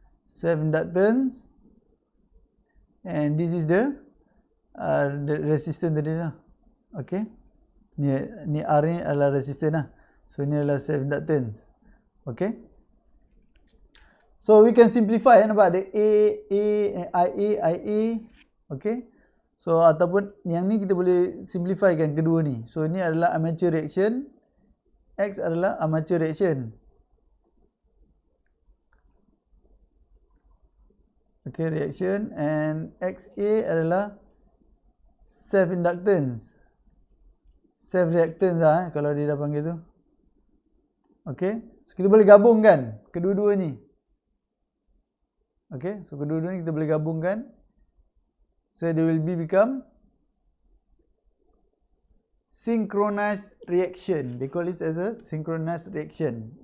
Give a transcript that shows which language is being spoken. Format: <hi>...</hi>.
<en>Self inductance, and this is the resistance</en> <ms>tadi lah.</ms> <en>Okay.</en> <ms>Ni R ni adalah resistance lah. So ni adalah self inductance.</ms> <en>Okay. So we can simplify</en> <ms>nampak ada</ms> <en>IA. Okay.</en> <ms>So ataupun yang ni kita boleh simplifikan kedua ni. So ni adalah armature reaction, X adalah armature reaction.</ms> <en>Okay, reaction, and XA</en> <ms>adalah</ms> <en>self inductance.</en> <ms>Self reactance lah kalau dia dah panggil tu. Okay. So kita boleh gabungkan kedua-dua ni. Okay. So kedua-dua ni kita boleh gabungkan.</ms> <en>So they will become synchronous reaction. They call it as a synchronous reaction.</en>